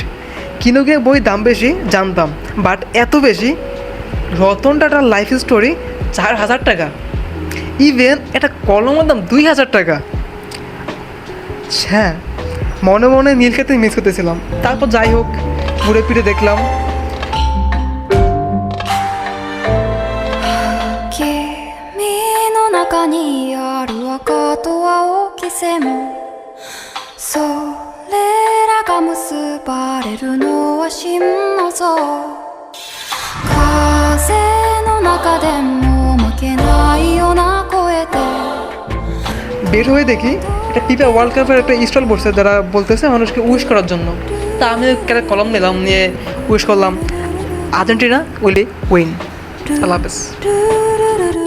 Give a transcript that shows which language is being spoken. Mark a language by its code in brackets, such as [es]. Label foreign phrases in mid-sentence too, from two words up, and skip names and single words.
[bn] কিনোকুনিয়া বই দাম বেশি জানতাম, বাট এত বেশি? রতন টাটার লাইফ স্টোরি 4,000 টাকা, ইভেন একটা কলমের দাম 2,000 টাকা। হ্যাঁ, মনে মনে নীলকে মিস করতেছিলাম। তারপর যাই হোক, ঘুরে ফিরে দেখলাম। [ja] 君の中にある赤と青き線それらが結ばれるのは真の像風の中でも負けないような声で [bn] বের হয়ে দেখি এটা ফিফা ওয়ার্ল্ড কাপের একটা স্টল বসছে, যারা বলতেছে মানুষকে উইশ করার জন্য। তা আমি একটা কলম নিলাম, নিয়ে উইশ করলাম, আর্জেন্টিনা [en] will win. [bn] আল্লাহ হাফেজ।